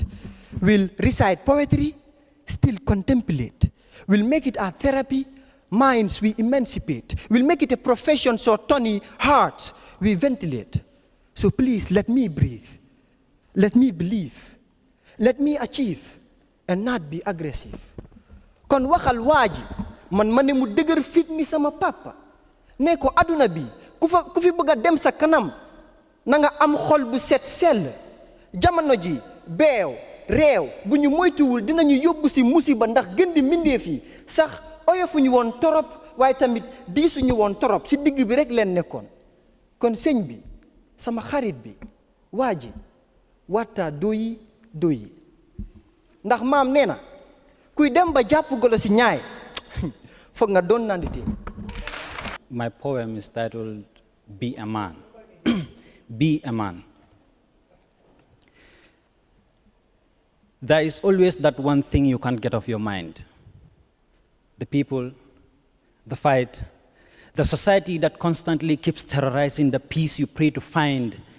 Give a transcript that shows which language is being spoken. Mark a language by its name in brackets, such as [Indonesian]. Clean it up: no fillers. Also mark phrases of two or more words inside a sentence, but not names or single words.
[English] We'll recite poetry, still contemplate. We'll make it our therapy, minds we emancipate. We'll make it a profession, so Tony, hearts we ventilate. So please let me breathe. Let me believe. Let me achieve and not be aggressive. [Wolof] Kon waxal waaji man ma ne mu dëgër fit ni sama papa ne ko aduna bi ku fi bëgg a dem sa kanam na nga am xol bu set sell. Jamono ji beew réew bu ñu moytuwul dinañu yóbbu si musiba ndax gën di mbindeef yi sax oyofuñu woon torop waaye tamit diisuñu woon torop si digg bi rek leen nekkoon. Kon sëñ bi sama xarit bi waa ji wata doyi doyi ndax maam nee na kuy dem ba jàpp golo si ñaay foog nga doon nandite. [English] My poem is titled Be a Man. Be a man. There is always that one thing you can't get off your mind. The people, the fight, the society that constantly keeps terrorizing the peace you pray to find.